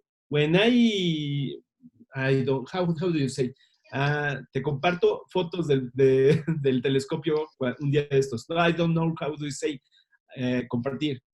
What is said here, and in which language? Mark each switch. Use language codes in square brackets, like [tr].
[en] When I don't, how do you say? [es] Te comparto fotos del telescopio un día de estos. [en] No, I don't know how do you say compartir.